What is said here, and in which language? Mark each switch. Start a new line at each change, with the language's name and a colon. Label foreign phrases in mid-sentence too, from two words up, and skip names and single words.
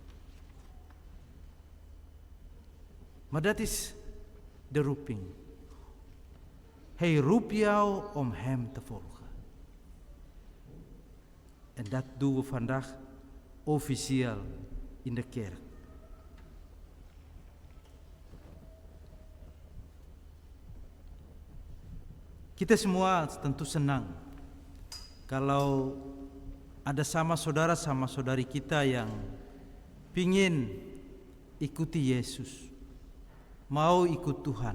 Dutch: Maar dat is de roeping. Hij roept jou om hem te volgen. En dat doen we vandaag officieel in de kerk.
Indonesian: Kita semua tentu senang kalau ada sama saudari kita yang pingin ikuti Yesus, mau ikut Tuhan.